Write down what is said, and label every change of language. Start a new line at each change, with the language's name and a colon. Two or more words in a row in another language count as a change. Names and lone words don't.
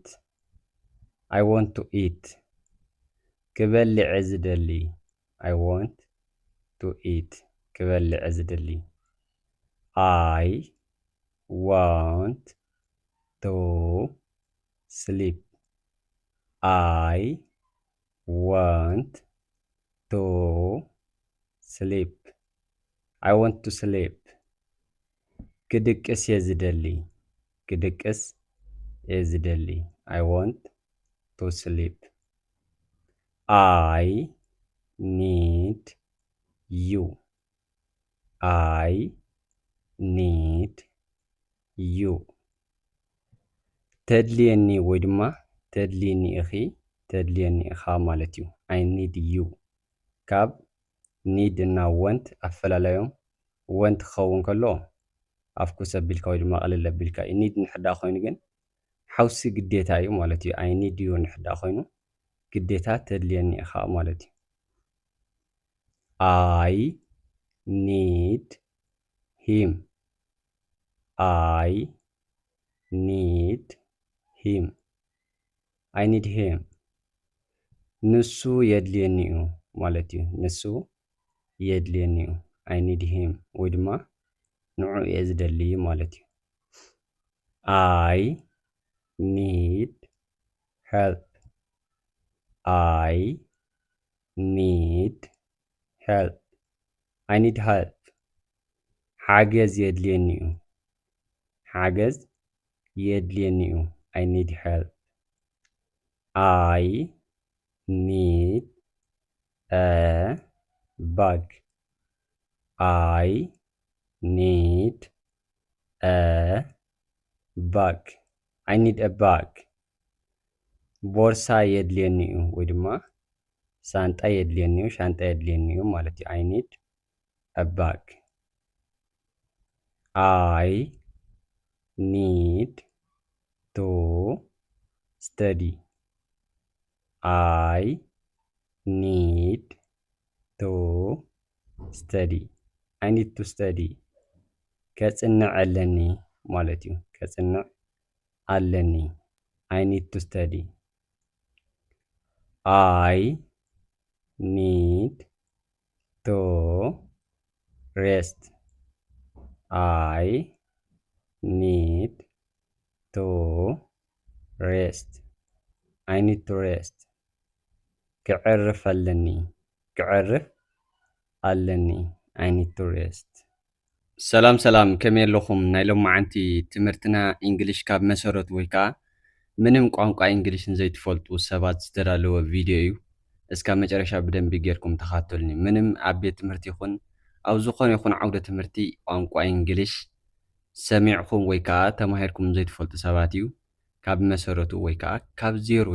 English: I want to eat.
Tigrinya: ክበልዕ እየ ዝደሊ።
English: I want to eat.
Tigrinya: ክበልዕ ዝደሊ
English: I want to sleep. I want to sleep. I want to sleep.
Tigrinya: ክድቅስ የዝደሊ ክድቅስ የዝደሊ
English: I want to sleep. I need you. I need you.
Tigrinya: ተድልየኒ ወይ ድማ ተድልየኒ ኢኺ ተድልየኒ ኢኻ ማለት እዩ።
English: I need you
Tigrinya: ካብ ኒድ እና ወንት ኣፈላላዮም ወንት ክኸውን ከሎ ኣፍኩስ ኣቢልካ ወይ ድማ ቅልል ኣቢልካ ኒድ ንሕዳእ ኮይኑ ግን ሓውሲ ግዴታ እዩ ማለት እዩ።
English: I need you
Tigrinya: ንሕዳእ ኮይኑ ግዴታ ተድልየኒ ኢኻ ማለት እዩ።
English: I need him. I need him. I need him.
Tigrinya: ንሱ የድልየኒ እዩ ማለት እዩ። ንሱ የድልየኒ እዩ
English: I need him
Tigrinya: ወይ ድማ ንዑ እየ ዝደሊ ማለት እዩ።
English: I need help. I need help. I need help.
Tigrinya: ሓገዝ የድልየኒ እዩ ሓገዝ የድልየኒ እዩ
English: I need help. I need a bag. I need a bag. I need a bag.
Tigrinya: ቦርሳ የድልየኒ እዩ ወይ ድማ ሳንጣ የድልየኒ እዩ ሻንጣ የድልየኒ እዩ ማለት እዩ።
English: I need a bag. I need to study. I need to study. I need to study.
Tigrinya: ከጽንዕ ኣለኒ ማለት እዩ። ከጽንዕ ኣለኒ
English: I need to study. I need to rest. I need to rest. I need to rest.
Tigrinya: ክዕርፍ ኣለኒ ክዕርፍ ኣለኒ
English: I need to rest.
Tigrinya: ሰላም ሰላም ከመይ ኣለኹም? ናይ ሎማዓንቲ ትምህርትና እንግሊሽ ካብ መሰረቱ ወይ ከዓ ምንም ቋንቋ እንግሊሽን ዘይትፈልጡ ሰባት ዝተዳለወ ቪድዮ እዩ። እስካብ መጨረሻ ብደንቢ ጌርኩም ተኸታተሉኒ። ምንም ኣብ ቤት ትምህርቲ ይኹን ኣብ ዝኾነ ይኹን ዓውደ ትምህርቲ ቋንቋ እንግሊሽ ሰሚዕኩም ወይ ከዓ ተማሂርኩም ዘይትፈልጡ ሰባት እዩ ካብ መሰረቱ ወይ ከዓ ካብ ዜሮ